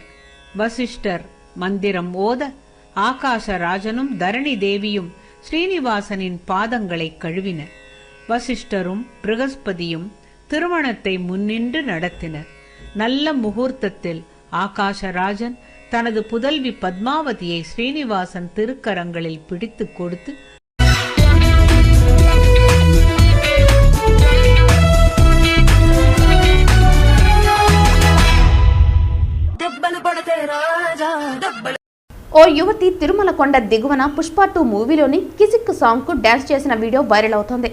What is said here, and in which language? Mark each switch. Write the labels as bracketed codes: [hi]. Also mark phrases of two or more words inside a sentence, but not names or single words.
[ta] வசிஷ்டர் மந்திரம் ஓத ஆகாசராஜனும் தரணி தேவியும் ஸ்ரீனிவாசனின் பாதங்களை கழுவினர். வசிஷ்டரும் பிரகஸ்பதியும் திருமணத்தை முன்னின்று நடத்தினர். நல்ல முகூர்த்தத்தில் ஆகாசராஜன் தனது புதல்வி பத்மாவதியை ஸ்ரீனிவாசன் திருக்கரங்களில் பிடித்து கொடுத்து [te] ఓ యువతి తిరుమల కొండ దిగువన పుష్ప 2 మూవీలోని కిసిక్ సాంగ్ కు డాన్స్ చేసిన వీడియో వైరల్ అవుతోంది.